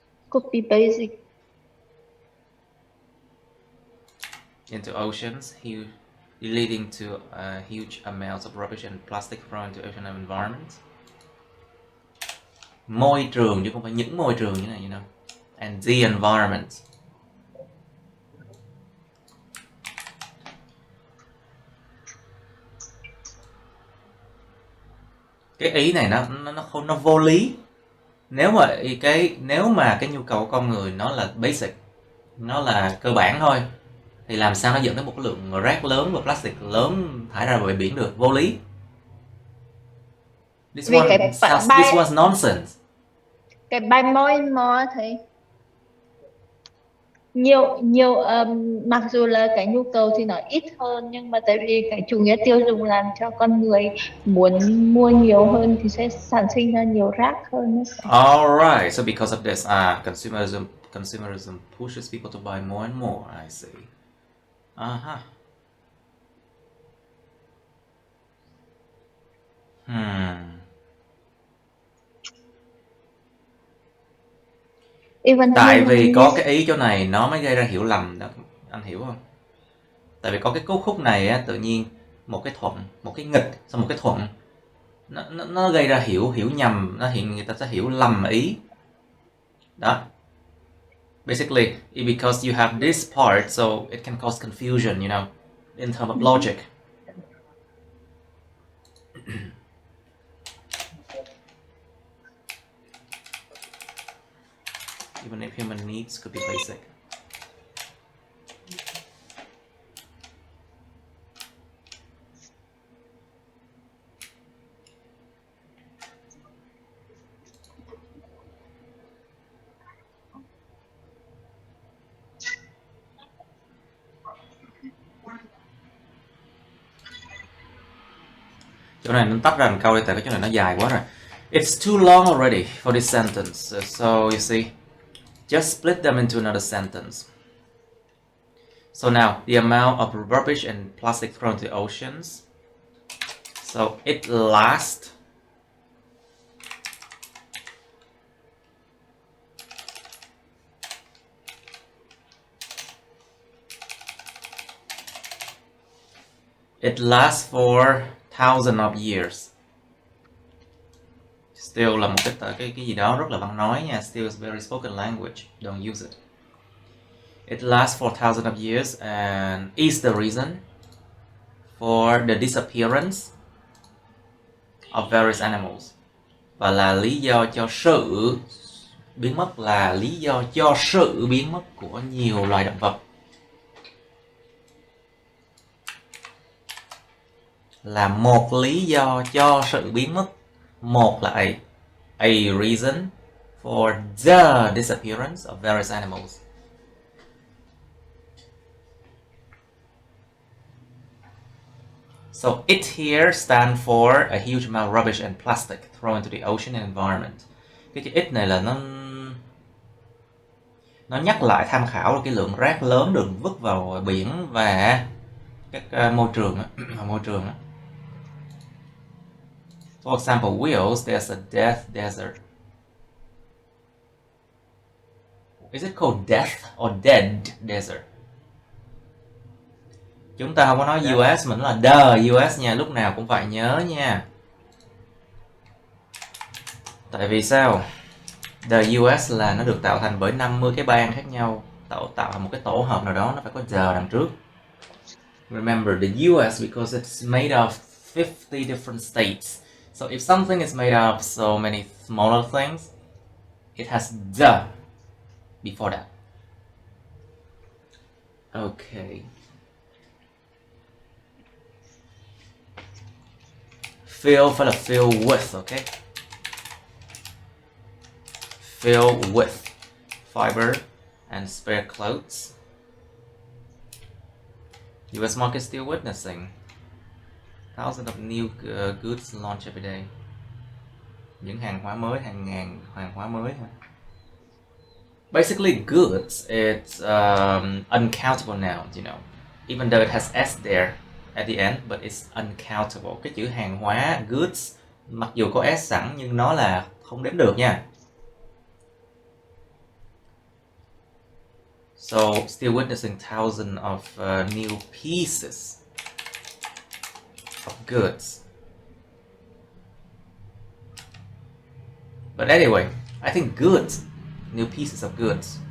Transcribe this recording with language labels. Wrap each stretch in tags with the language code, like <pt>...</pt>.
<en>Could be basic. into oceans, leading to huge amounts of rubbish and plastic thrown into ocean and environment.</en> <vi>Môi trường chứ không phải những môi trường như này,</vi> <en>you know. And the environment.</en> <vi>Cái ý này nó vô lý. Nếu mà cái nhu cầu của con người nó là basic, nó là cơ bản thôi, thì làm sao nó dẫn tới một cái lượng rác lớn và plastic lớn thải ra bãi biển được? Vô lý.</vi> <en>This was nonsense.</en> <vi>Cái</vi> <en>buy more and more</en> <vi>thì nhiều mặc dù là cái nhu cầu thì nó ít hơn, nhưng mà tại vì cái chủ nghĩa tiêu dùng làm cho con người muốn mua nhiều hơn thì sẽ sản sinh ra nhiều rác hơn.</vi> <en>Alright, so because of this, consumerism pushes people to buy more and more. I see. Uh-huh. Even</en> <vi>Tại</vi> <en>human</en> <vi>vì có</vi> <en>needs.</en> <vi>cái ý chỗ này nó mới gây ra hiểu lầm đó, anh hiểu không? Tại vì có cái cấu khúc này á, tự nhiên một cái thuận, một cái nghịch, xong một cái thuận, nó gây ra hiểu nhầm, người ta sẽ hiểu lầm ý. Đó.</vi> <en>Basically, because you have this part, so it can cause confusion, you know, in terms of logic. Even if human needs could be basic.</en> <vi>Chỗ này nó tách ra một câu đi, tại cái chỗ này nó dài quá rồi.</vi> <en>It's too long already for this sentence, so you see, just split them into another sentence. So now, the amount of rubbish and plastic thrown to the oceans. So it lasts for thousands of years.</en> <vi>Still là một cái gì đó rất là văn nói nha.</vi> <en>Still is very spoken language. Don't use it. It lasts for thousands of years and is the reason for the disappearance of various animals.</en> <vi>Và là lý do cho sự biến mất, là lý do cho sự biến mất của nhiều loài động vật. Là một lý do cho sự biến mất. Một là</vi> <en>a reason for the disappearance of various animals. So it here stands for a huge amount of rubbish and plastic thrown into the ocean and environment.</en> <vi>Cái chữ it này là nó nhắc lại tham khảo là cái lượng rác lớn được vứt vào biển và các môi trường á.</vi> <en>For example, whales, there's a death desert. Is it called death or dead desert?</en> <vi>Chúng ta không có nói US, mình là the US nha, lúc nào cũng phải nhớ nha. Tại vì sao? The US là nó được tạo thành bởi 50 cái bang khác nhau, tạo thành một cái tổ hợp nào đó, nó phải có the đằng trước.</vi> <en>Remember the US because it's made of 50 different states. So if something is made of so many smaller things, it has the before that. Okay. Fill</en> <vi>phải là</vi> <en>fill with, okay? Fill with fiber and spare clothes. US market still witnessing thousands of new goods launched every day.</en> <vi>Những hàng hóa mới, hàng ngàn hàng hóa mới.</vi> <en>Basically, goods, it's uncountable nouns, you know. Even though it has s there at the end, but it's uncountable.</en> <vi>Cái chữ hàng hóa, goods, mặc dù có s sẵn nhưng nó là không đếm được nha.</vi> <en>So, still witnessing thousands of new pieces of goods. But anyway, I think goods, new pieces of goods.</en>